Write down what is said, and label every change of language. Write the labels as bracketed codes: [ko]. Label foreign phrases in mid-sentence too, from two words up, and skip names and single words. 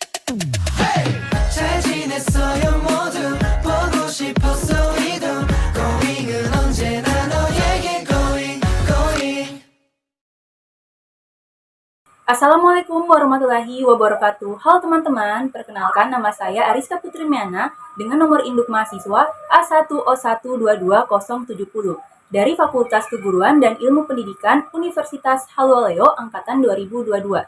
[ko] 잘 지냈어요 모두 보고 싶었어 이도 고잉은 언제나 너에게 고잉 [ar] السلام عليكم ورحمة الله وبركاته. [id] Halo teman-teman, perkenalkan nama saya Ariska Putri Miana dengan nomor induk mahasiswa A1O1222070 dari Fakultas Keguruan dan Ilmu Pendidikan Universitas Halwaleo Angkatan 2022.